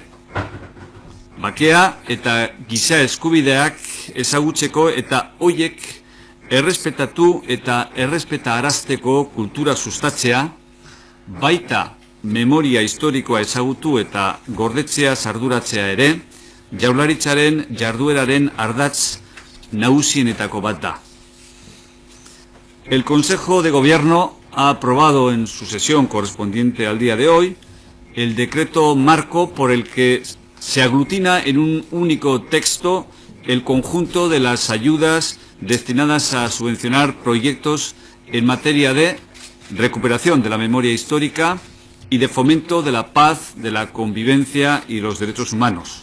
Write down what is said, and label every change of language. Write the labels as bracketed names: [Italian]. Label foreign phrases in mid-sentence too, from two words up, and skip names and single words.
[Basque] Bakea eta giza eskubideak ezagutzeko eta hoiek errespetatu eta errespetarazteko kultura sustatzea, baita memoria historikoa ezagutu eta gordetzea arduratzea ere, Jaurlaritzaren jardueraren ardatz nagusienetako bat da. [Spanish] El Consejo de Gobierno ha aprobado en su sesión correspondiente al día de hoy el decreto marco por el que se aglutina en un único texto el conjunto de las ayudas destinadas a subvencionar proyectos en materia de recuperación de la memoria histórica y de fomento de la paz, de la convivencia y los derechos humanos.